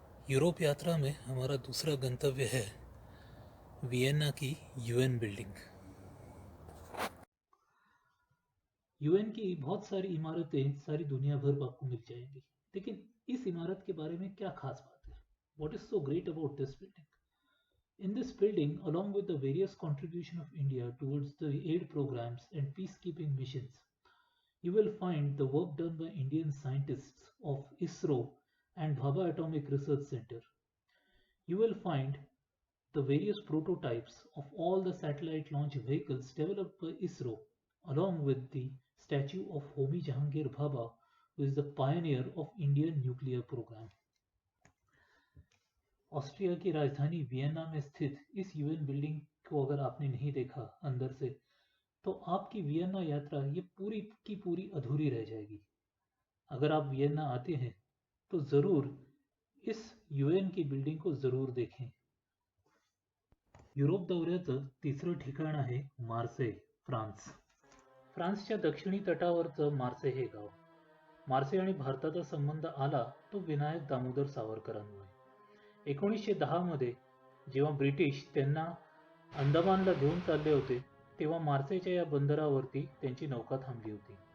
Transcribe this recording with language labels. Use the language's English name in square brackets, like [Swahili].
[Hindi] Europe यात्रा में हमारा दूसरा गंतव्य है वियना की यूएन बिल्डिंग. यूएन की बहुत सारी इमारतें सारी दुनिया भर में आपको मिल जाएंगी, लेकिन इस इमारत के बारे में क्या खास बात है? [English] What is so great about this building? In this building, along with the various contribution of India towards the aid programs and peacekeeping missions, you will find the work done by Indian scientists of ISRO and Bhabha Atomic Research Center. You will find the various prototypes of all the satellite launch vehicles developed by ISRO, along with the statue of Homi Jahangir Bhabha, who is the pioneer of Indian nuclear program. [Hindi] Austria की राजधानी Vienna में स्थित इस UN building को अगर आपने नहीं देखा अंदर से, तो आपकी वियना यात्रा ये पूरी की पूरी अधूरी रह जाएगी. अगर आप वियना आते हैं तो ज़रूर इस यूएन की बिल्डिंग को ज़रूर देखें. [Marathi] युरोप दौऱ्याचं तिसरं ठिकाण आहे मार्से, फ्रान्स. फ्रान्सच्या दक्षिणी तटावरचं मार्से हे गाव. मार्से आणि भारताचा संबंध आला तो विनायक दामोदर सावरकरांमुळे. 1910 मध्ये जेव्हा ब्रिटिश त्यांना अंदमानला घेऊन चालले होते, तेव्हा मार्सेच्या या बंदरावरती त्यांची नौका थांबली होती.